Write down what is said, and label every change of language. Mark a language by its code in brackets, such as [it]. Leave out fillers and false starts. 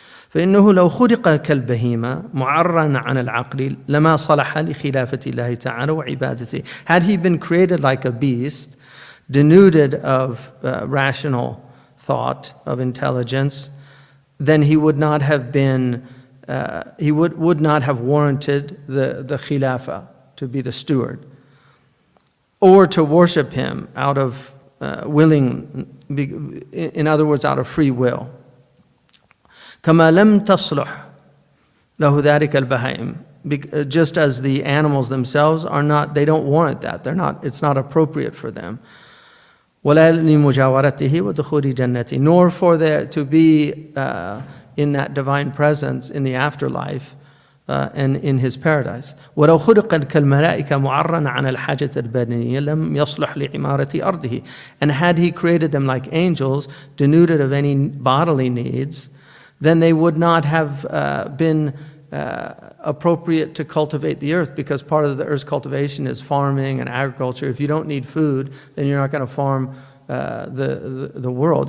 [ar] فإنه لو خلق كالبهيمة معرًا عن العقل لما صلح لخلافة الله تعالى وعبادته. [en] Had he been created like a beast, denuded of rational thought, of intelligence, then he would not have been, he would not have warranted the khilafah, to be the steward, or to worship him out of willing, in other words, out of free will. [ar] كما لم تصلح له ذلك البهائم, [en] just as the animals themselves are not, they don't warrant that. They're not, it's not appropriate for them. [ar] ولا لمجاورته ودخول جنته, [en] nor for there to be in that divine presence in the afterlife and in his paradise. [ar] ولو خلق كالملائكة معرًا عن الحاجة البدنية لم يصلح لعمارة أرضه. [en] And had he created them like angels, denuded of any bodily needs, then they would not have been appropriate to cultivate the earth, because part of the earth's cultivation is farming and agriculture. If you don't need food, then you're not going to farm the world.